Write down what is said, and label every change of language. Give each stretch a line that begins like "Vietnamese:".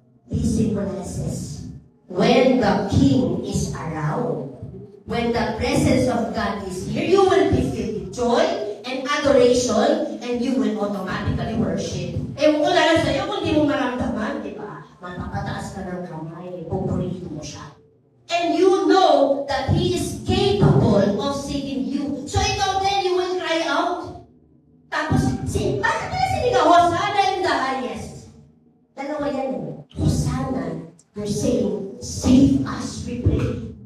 English: This symbolizes when the King is around, when the presence of God is here, you will be filled with joy and adoration, and you will automatically worship.
Filipino: Ewan ko lang sa'yo kung di mo maramdaman, di ba? Matapataas ka ng kamay, pupurihin mo siya.
English: And you know that He is capable of saving you. So ikaw then, you will cry out.
Filipino: Tapos, bakit nila sinigaw?
English: Hosanna in the highest.
Filipino: Dalawa yan eh.
English: Hosanna, you're saying, save us, we pray.